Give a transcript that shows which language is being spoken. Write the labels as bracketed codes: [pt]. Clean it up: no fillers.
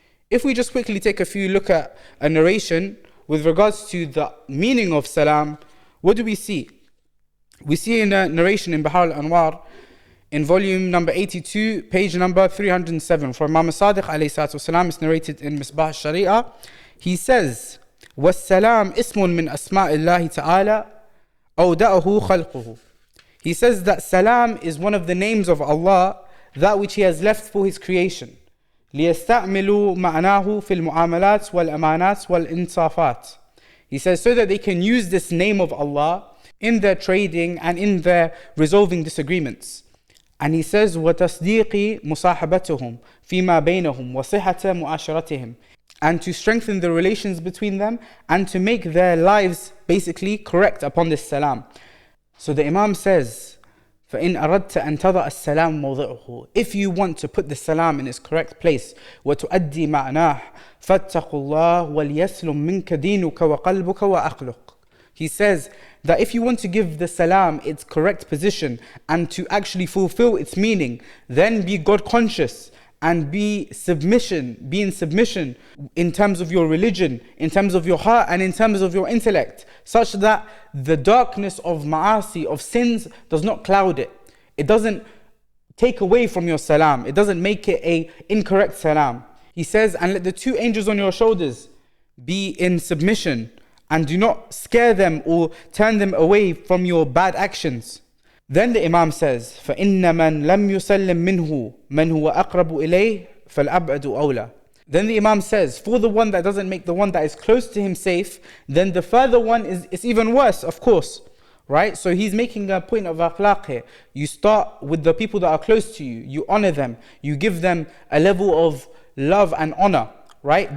[en] If we just quickly take a few look at a narration with regards to the meaning of salam, what do we see? We see in a narration in Bahar al-Anwar in volume number 82, page number 307, from Imam Sadiq alayhi salatu wasalam. It's narrated in Misbah al-Sharia. He says, [ar] وَالسَّلَامْ اسْمٌ مِّنْ أَسْمَاءِ اللَّهِ تَعَالَى أَوْدَأَهُ خَلْقُهُ. [en] He says that salam is one of the names of Allah, that which He has left for His creation. [ar] لِيَسْتَعْمِلُوا مَعْنَاهُ فِي الْمُعَامَلَاتِ وَالْأَمَانَاتِ وَالْإِنصَافَاتِ. [en] He says, so that they can use this name of Allah in their trading and in their resolving disagreements. And he says, [ar] وَتَصْدِيقِ مُصَاحَبَتُهُمْ فِيمَا بَيْنَهُمْ وَصِحَةَ مُعَاشَرَتِهِمْ. [en] And to strengthen the relations between them and to make their lives basically correct upon this salam. So the Imam says, [ar] فَإِنْ أَرَدْتَ أَن تَضَعَ السَّلَامُ مَوْضِعُهُ. [en] If you want to put the salam in its correct place, [ar] وَتُؤَدِّي مَعْنَاهُ فَاتَّقُوا اللَّهُ وَلْيَسْلُمْ مِنْكَ دِينُكَ وَقَلْبُكَ وَأَخْلُقُ. [en] He says that if you want to give the salam its correct position and to actually fulfill its meaning, then be God conscious and be in submission in terms of your religion, in terms of your heart, and in terms of your intellect, such that the darkness of ma'asi, of sins, does not cloud it. It doesn't take away from your salam. It doesn't make it an incorrect salam. He says, and let the two angels on your shoulders be in submission, and do not scare them or turn them away from your bad actions. Then the Imam says, [ar] فَإِنَّ مَنْ لَمْ يُسَلِّمْ مِنْهُ مَنْ هُوَ أَقْرَبُ إِلَيْهِ فَالْأَبْعَدُ أَوْلَى. [en] Then the Imam says, for the one that doesn't make the one that is close to him safe, then the further one is even worse, of course. Right? So he's making a point of akhlaq here. You start with the people that are close to you. You honor them. You give them a level of love and honor. Right?